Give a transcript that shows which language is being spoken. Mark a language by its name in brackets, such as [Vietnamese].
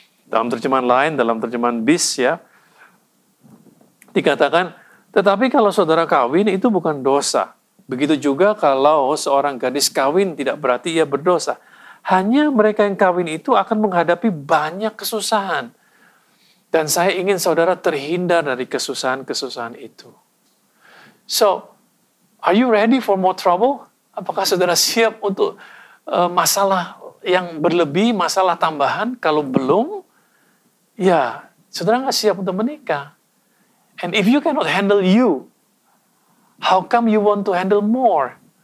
[Indonesian] Dalam terjemahan lain, dalam terjemahan BIS ya, dikatakan, tetapi kalau saudara kawin itu bukan dosa. Begitu juga kalau seorang gadis kawin tidak berarti ia berdosa. Hanya mereka yang kawin itu akan menghadapi banyak kesusahan. Dan saya ingin saudara terhindar dari kesusahan-kesusahan itu. [English] So, are you ready for more trouble? [Indonesian] Apakah saudara siap untuk masalah yang berlebih, masalah tambahan? Kalau belum, ya saudara nggak siap untuk menikah. [English] And if you cannot handle you, how come you want to handle more?